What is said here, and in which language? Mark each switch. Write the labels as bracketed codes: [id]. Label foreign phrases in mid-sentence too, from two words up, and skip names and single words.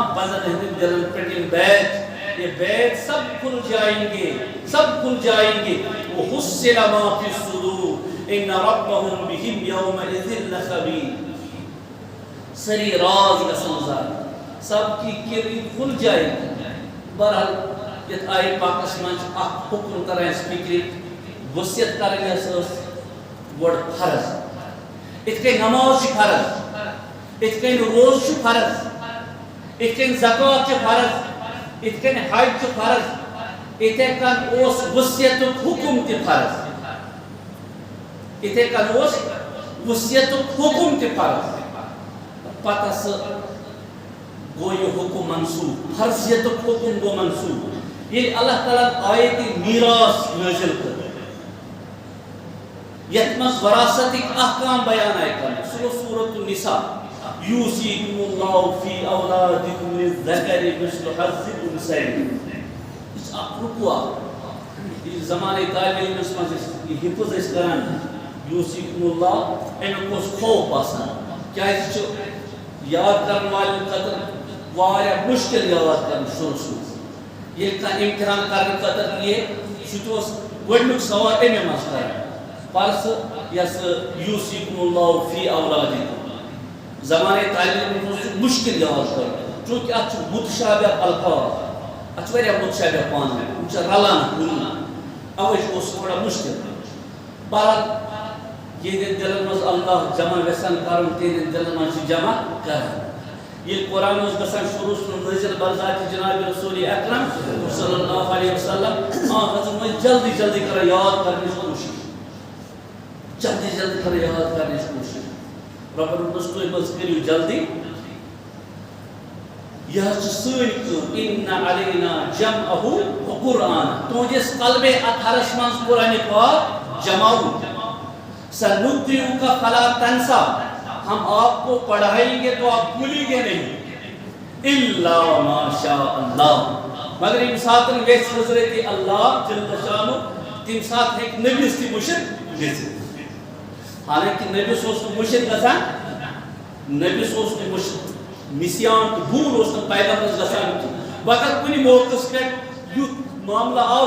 [ks] بزن ہندن دلن پہ یم بیت یہ بیت [ur] سب کھل جائیں گے [ar] وحصل ما فی الصدور ان ربهم بهم یومئذ لخبیر [ks] سری راز گژھن [ur] ظاہر سب کی کلی کھل جائے گی [ks] بہرحال یت آئے پاکس منٛز اکھ حکم کران اَسہِ فکرِ وصیت کرٕنۍ ٲس گۄڈٕ فرض یِتھ کٔنۍ نماز چھِ فرض یِتھ کٔنۍ روز چھُ فرض یِتھ کٔنۍ زکات چھُ فرض یِتھ کٔنۍ حج چھُ فرض یِتھے کٔنۍ اوس وصیتُک حکم تہِ فرض یِتھے کٔنۍ اوس وصیتُک حکم تہِ فرض پتہ سُہ گو یہ حکم منسوخ فرضیتُک حکم گو منسوخ ییٚلہِ اللہ تعالیٰ آیت میراث نازل کٔر یتھ منٛز وراثتٕکۍ احکام بیان آیہِ کرنہٕ سُہ گوٚو سورۃ النساء [ar] یوصیکم اللہ فی اولادکم للذکر مثل حظ الانثیین [ks] یہ چھُ اکھ رکوع یہِ زمانٕے طالبہِ علمس منٛز ٲسۍ حفظ ٲسۍ کران [ar] یوصیکم اللہ [ks] امیُک اوس خوف آسان کیازِ چھُ یاد کرن والٮ۪ن خٲطرٕ واریاہ مُشکل یاد کرُن شروٗعس منٛز ییٚلہِ کانٛہہ امتحان کرنہٕ خٲطرٕ یِیہِ سُہ تہِ اوس گۄڈنیُک سوال امی منٛز کران پرس یس [ar] یوصیکم اللہ فی اولادکم [ks] زمانے طالب علمس چھُ مشکل یاد کرُن چونکہ اتھ چھُ متشابہ الفاظ اتھ چھُ واریاہ متشابہ پانہٕ ؤنۍ یِم چھِ رلان کُنہِ اوے اوس تھوڑا مشکل بہرحال یہندین دلن منٛز اللہ جمع یژھان کرُن تہندین دلن منٛز چھُ جمع کران ییٚلہِ قرآن اوس گژھان شروٗعس منٛز نٲزِل بذاتِ جناب رسول اکرم [ar] صلی اللہ علیہ وسلم [ks] حضرت وۄنۍ جلدی جلدی کران یاد کرنٕچ کوٗشش جلدی جلدی کرو [ur] یاد کرنے کی کوشش [ar] رب العزت [ks] تُہۍ مز کٔرِو جلدی یہ چھِ سٲنۍ کٲم [ar] ان علینا جمعہ وقرآن [ks] تُہنٛدِس قلبِ اطہرس منٛز قرآنِ پاک جماوُن [ar] سنقرئک فلا تنسا [ur] ہم آپ کو پڑھائیں گے تو آپ بھولیں گے نہیں [ar] الا ما شاء اللہ [ks] مگر ییٚمہِ ساتہٕ گژھِ حضرت اللہ [ar] جل شانہ [ks] تمہِ ساتہٕ ہیٚکہِ نبیَس تہِ مُشِتھ گٔژھِتھ حالانکہ نبیس اوس نہٕ مُشِتھ گژھان نبیس اوس نہٕ مُشِتھ نسیان تہٕ بھوٗل اوس نہٕ پیغمبرس گژھان کینٛہہ مگر کُنہِ موقعس پٮ۪ٹھ یُتھ معاملہٕ آو